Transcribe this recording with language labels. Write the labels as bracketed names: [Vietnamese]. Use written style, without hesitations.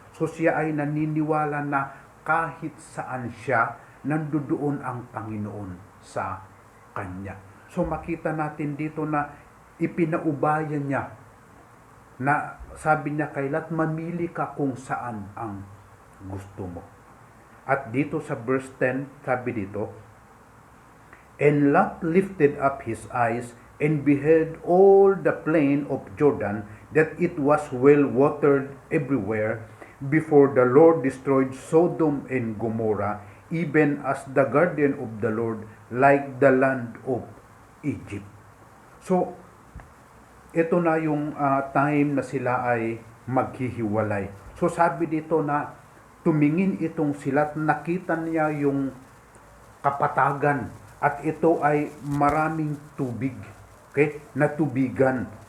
[Filipino] So siya ay naniniwala na kahit saan siya, nandoon ang Panginoon sa kanya. So makita natin dito na ipinaubayan niya, na sabi niya kay Lot, mamili ka kung saan ang gusto mo. At dito sa verse 10, sabi dito, [English] And Lot lifted up his eyes and beheld all the plain of Jordan, that it was well watered everywhere, before the Lord destroyed Sodom and Gomorrah, even as the garden of the Lord, like the land of Egypt. [Filipino] So, ito na yung time na sila ay maghihiwalay. So sabi dito na tumingin itong sila at nakita niya yung kapatagan at ito ay maraming tubig. Okay? Natubigan.